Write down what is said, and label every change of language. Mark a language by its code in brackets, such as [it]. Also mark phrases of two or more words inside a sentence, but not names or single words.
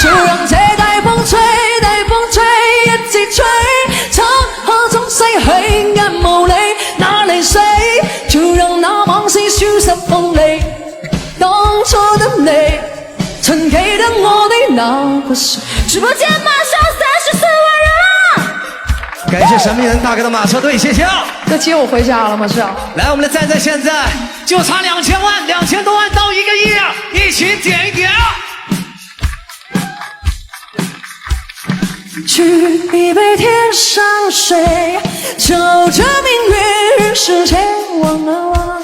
[zh] 就让这台风吹，台风吹，一直吹，漆黑中逝去眼無理，哪淚水？就讓那往事消失鋒利，當初的你，曾記得我的那個誰？直播間馬上34萬人了！感謝神秘人大哥的馬車隊，謝謝啊！要接我回家了嗎？是啊。來，我們的讚讚現在就差2000萬，2000多萬到1個億啊！一起點一點啊！舉一杯天上水，照着明月，人世間望啊望。